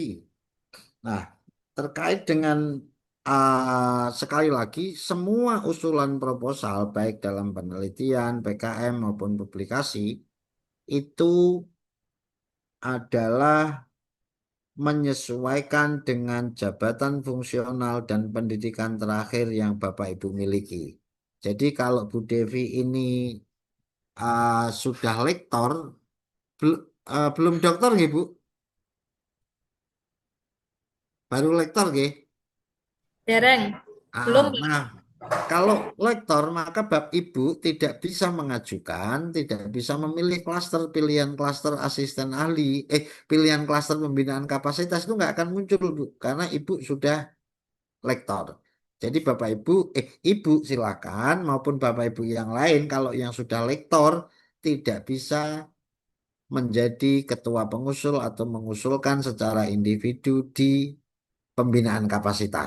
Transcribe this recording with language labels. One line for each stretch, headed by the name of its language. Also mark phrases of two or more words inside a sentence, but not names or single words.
Indonesian: Nah, terkait dengan sekali lagi semua usulan proposal baik dalam penelitian, PKM maupun publikasi itu adalah menyesuaikan dengan jabatan fungsional dan pendidikan terakhir yang Bapak Ibu miliki. Jadi kalau Bu Devi ini sudah lektor, belum doktor nggih, Bu? Baru lektor nggih? Dereng, belum. Nah, kalau lektor maka Bab Ibu tidak bisa mengajukan, tidak bisa memilih klaster pilihan klaster asisten ahli, pilihan klaster pembinaan kapasitas itu nggak akan muncul, Bu, karena Ibu sudah lektor. Jadi Bapak Ibu, Ibu silakan maupun Bapak Ibu yang lain kalau yang sudah lektor tidak bisa menjadi ketua pengusul atau mengusulkan secara individu di pembinaan kapasitas.